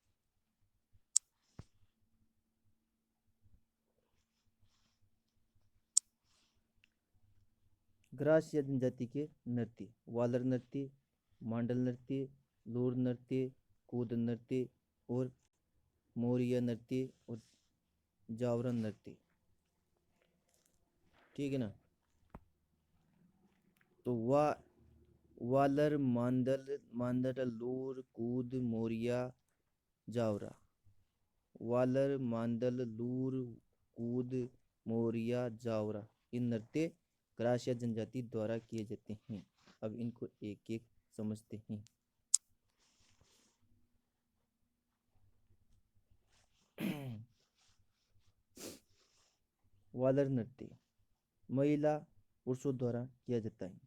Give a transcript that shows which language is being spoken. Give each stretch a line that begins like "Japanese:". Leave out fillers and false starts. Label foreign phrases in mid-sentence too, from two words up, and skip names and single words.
Hindi: ग्रासिया जनजाति के नृत्य, वालर नृत्य, मांडल नृत्य, लूर नृत्य, कूद नृत्य और मोरिया नृत्य और जावरा नृत्य। ठीक है ना। तो वालर, मांडल, लूर, कूद, मोरिया, जावरा। वालर, मांडल, लूर, कूद, मोरिया, जावरा ये नृत्य ग्रासिया जनजाति द्वारा किए जाते हैं। अब इनको एक एक समझते हैं। वालर नृत्य महिला पुरुषों द्वारा किया जाता है।